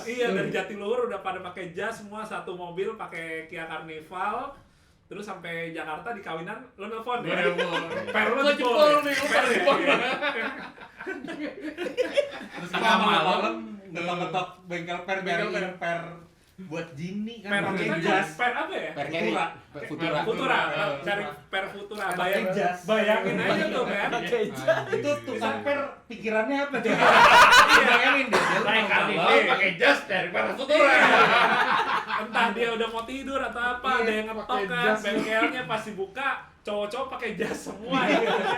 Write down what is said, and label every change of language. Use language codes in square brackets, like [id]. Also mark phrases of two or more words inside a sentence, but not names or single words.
[id] Iya, dari Jatiluhur udah pada pakai jas semua, satu mobil pakai Kia Carnival. Terus sampai Jakarta di kawinan lo nelpon ya. Per lo Gua jempol nih, Per ya. Terus kita malam ngetok-ngetok bengkel per Bengkel per buat Jimmy Per kan pakai kita jas. per apa ya? Per carry, per Futura. Futura, cari per Futura. Pakai jas. Bayangin aja tuh kan. Itu tukang per pikirannya apa tuh? Bayangin deh, naik Carnival pakai jas dari para Futura. Entah dia udah mau tidur atau apa, ada yang ngetok kan, bengkelnya pas dibuka, cowok-cowok pakai jas semua ya kan.